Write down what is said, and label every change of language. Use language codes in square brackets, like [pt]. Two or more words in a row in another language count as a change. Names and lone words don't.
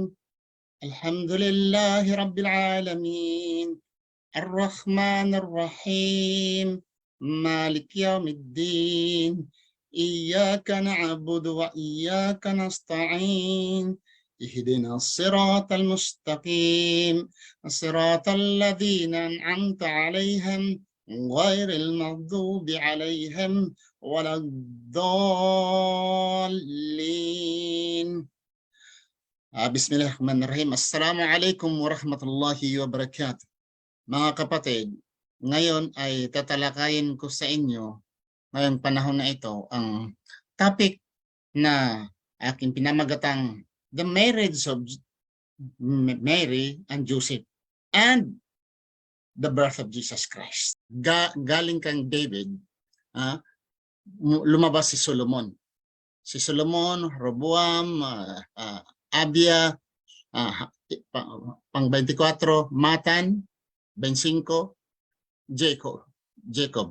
[ar] الحمد لله رب العالمين الرحمن الرحيم مالك يوم الدين إياك نعبد وإياك نستعين اهدنا الصراط المستقيم صراط الذين أنعمت عليهم غير المغضوب عليهم ولا الضالين. بسم الله الرحمن الرحيم. السلام عليكم ورحمة الله وبركاته. [tl] Mga kapatid, ngayon ay tatalakayin ko sa inyo ngayong panahon na ito ang topic na aking pinamagatang [en] The Marriage of Mary and Joseph and the Birth of Jesus Christ. [tl] Galing kang David, lumabas si Solomon. Si Solomon, Roboam, Abia, pang 24, Matan, 25, Jacob.